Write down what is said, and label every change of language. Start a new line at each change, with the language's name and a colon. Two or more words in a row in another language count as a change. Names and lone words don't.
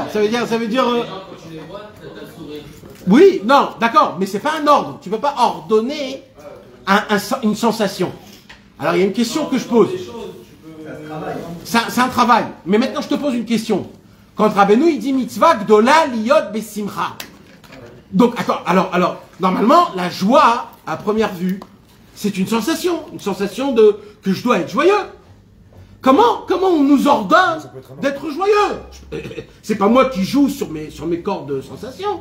French: Ça veut dire. Oui, non, d'accord, mais c'est pas un ordre. Tu peux pas ordonner une sensation. Alors il y a une question que je pose. C'est un travail. Mais maintenant je te pose une question. Quand Rabbeinu il dit
Hebrew: מצוה גדולה להיות בשמחה.
French: Donc attends, alors normalement la joie à première vue c'est une sensation que je dois être joyeux. Comment on nous ordonne d'être joyeux? C'est pas moi qui joue sur mes cordes de sensations.